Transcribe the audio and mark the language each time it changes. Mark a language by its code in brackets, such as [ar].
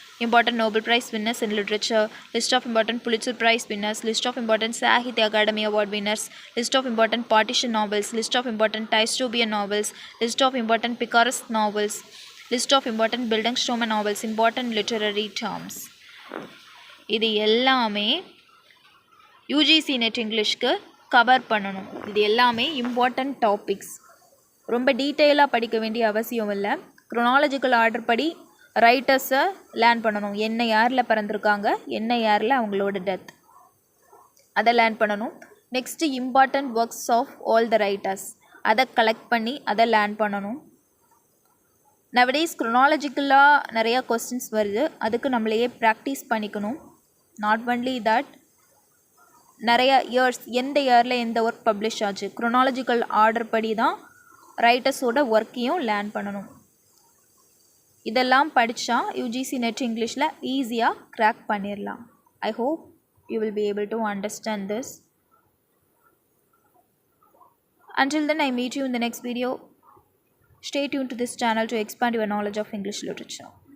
[en] important Nobel Prize winners in literature, list of important Pulitzer Prize winners, list of important Sahitya Academy Award winners, list of important partition novels, list of important dystopian novels, list of important picaresque novels, list of important Bildungsroman novels, important literary terms. [ta] இது எல்லாமே UGC net இங்கிலீஷ்க்கு cover பண்ணணும். இது எல்லாமே important topics. ரொம்ப டீட்டெயிலாக படிக்க வேண்டிய அவசியம் இல்லை. க்ரோனாலஜிக்கல் ஆர்டர் படி ரைட்டர்ஸை லேர்ன் பண்ணணும். என்ன யாரில் பிறந்திருக்காங்க, என்ன யாரில் அவங்களோட டெத், அதை லேர்ன் பண்ணணும். Next [en] important works of all the writers, [ta] அதை கலெக்ட் பண்ணி அதை லேர்ன் பண்ணணும். நவடேஸ் க்ரோனாலஜிக்கலாக நிறையா கொஸ்டின்ஸ் வருது, அதுக்கு நம்மளையே ப்ராக்டிஸ் பண்ணிக்கணும். [en] not only that, [ta] நிறையா இயர்ஸ், எந்த இயரில் எந்த ஒர்க் பப்ளிஷ் ஆச்சு, க்ரோனாலஜிக்கல் ஆர்டர் படி தான் ரைட்டர்ஸோட ஒர்க்கையும் லேர்ன் பண்ணணும். இதெல்லாம் படித்தா யூஜிசி நெட் இங்கிலீஷில் ஈஸியாக க்ராக் பண்ணிடலாம். [en] I hope you will be able to understand this. Until then, I meet you in the next video. Stay tuned to this channel to expand your knowledge of English literature.